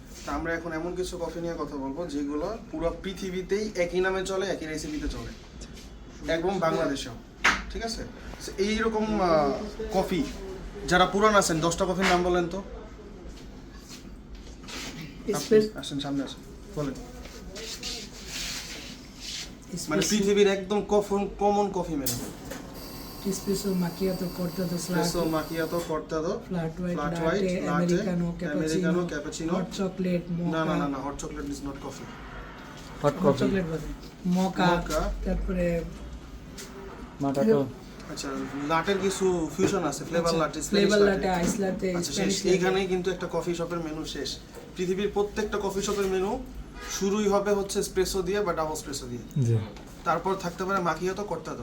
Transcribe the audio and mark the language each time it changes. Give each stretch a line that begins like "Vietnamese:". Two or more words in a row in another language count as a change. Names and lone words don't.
Bangla: আমরা এখন এমন কিছু কফি নিয়ে কথা বলবো যেগুলো পুরো পৃথিবীতেই একই নামে চলে, একই রেসিপিতে চলে, একদম বাংলাদেশেও। ঠিক আছে, এইরকম কফি যারা পুরান আছেন 10টা কফির নাম বলেন তো। আসেন সামনে আসেন, বলেন। মানে পৃথিবীর একদম কমন কফি মেনু।
Italian: espresso macchiato cortado espresso macchiato cortado
English: flat white latte americano cappuccino hot chocolate mocha no hot chocolate is not coffee.
Bangla: হট
English: hot
Bangla: কফি
English: chocolate mocha তারপরে
Bangla: মাটাটো আচ্ছা, লাটের কিছু ফিউশন আছে,
English: flavor latte, ice latte,
Bangla: আচ্ছা শেষ। এইখানেই কিন্তু একটা কফি শপের মেনু শেষ। পৃথিবীর প্রত্যেকটা কফি শপের মেনু শুরুই হবে হচ্ছে এসপ্রেসো দিয়ে বা
English: double espresso
Bangla: দিয়ে। জি তারপর থাকতে পারে
Italian: macchiato cortado,